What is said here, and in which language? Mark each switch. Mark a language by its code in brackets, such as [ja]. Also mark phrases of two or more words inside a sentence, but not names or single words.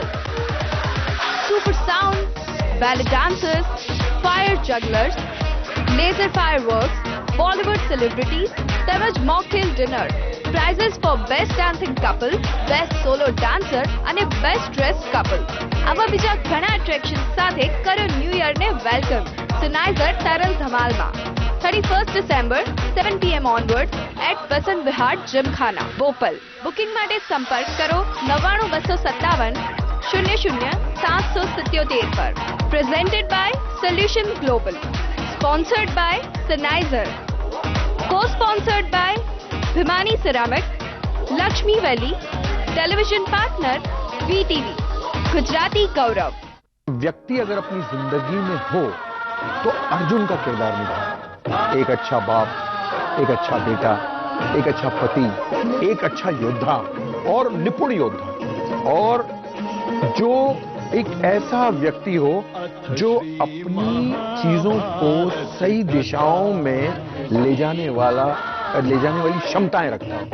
[en] super sound, ballet dancers, fire jugglers, laser fireworks, Bollywood celebrities તેમજ mocktail dinner. prizes for best dancing couple, best solo dancer અને best dress couple. [gu] આવા બીજા ઘણા એટ્રેક્શન સાથે કરો [en] new yearને welcome [gu] સનાઇઝર તરલ ધમાલમાં. [en] 31st December 7 PM onwards at Vasant Vihar Gymkhana, Bhopal. [gu] બુકિંગ માટે સંપર્ક કરો 99257 00 777 પર. [en] Presented by Solution Global. Sponsored by Sennheiser. Co-sponsored by Bhimani Ceramic, Lakshmi Valley, television partner VTV, Gujarati Gaurav. [hi] व्यक्ति अगर अपनी जिंदगी में हो तो अर्जुन का किरदार निभाए. एक अच्छा बाप, एक अच्छा बेटा, एक अच्छा पति, एक अच्छा योद्धा और निपुण योद्धा, और जो एक ऐसा व्यक्ति हो जो अपनी चीजों को सही दिशाओं में ले जाने वाली क्षमताएं रखता हो.